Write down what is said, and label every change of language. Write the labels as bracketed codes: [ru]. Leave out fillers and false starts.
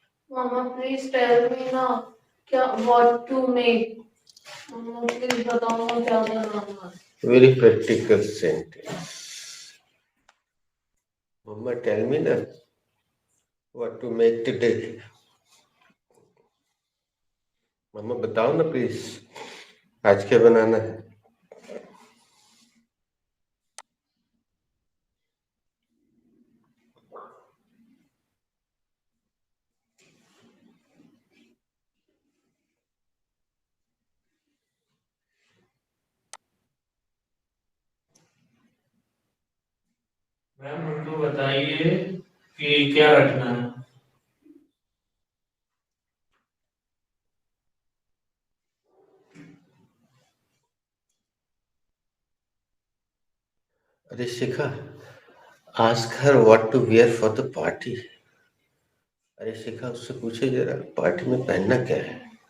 [en] Mama, please tell me now [hi] क्या [en] what to make. Mama, please [hi] बताओ ना क्या करना है. [en] Very practical sentence. Mama, tell me now what to make today. [hi] मम्मा बताओ ना प्लीज, आज क्या बनाना है? मैम उनको बताइए कि क्या रखना है। अरे [en] Shikha, ask her what to wear for the party. [hi] अरे शिखा, उससे पूछे जरा पार्टी में पहनना क्या है।